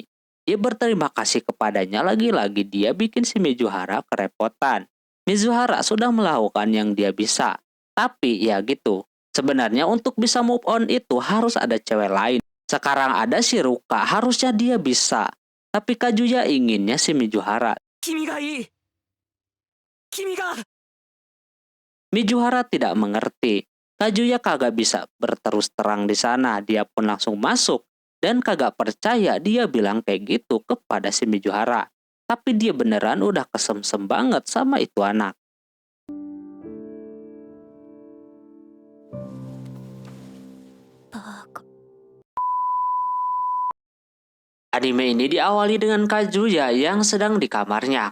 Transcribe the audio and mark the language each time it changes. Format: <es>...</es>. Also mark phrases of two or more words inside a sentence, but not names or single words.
<id>Dia berterima kasih kepadanya, lagi-lagi dia bikin si Mizuhara kerepotan. Mizuhara sudah melakukan yang dia bisa. Tapi ya gitu, sebenarnya untuk bisa move on itu harus ada cewek lain. Sekarang ada si Ruka, harusnya dia bisa. Tapi Kazuya inginnya si Mizuhara.</id> <ja>君がいい君が</ja> <id>Mizuhara tidak mengerti. Kazuya kagak bisa berterus terang di sana. Dia pun langsung masuk dan kagak percaya dia bilang kayak gitu kepada si Mizuhara. Tapi dia beneran udah kesemsem banget sama itu anak. Anime ini diawali dengan Kazuya yang sedang di kamarnya.</id>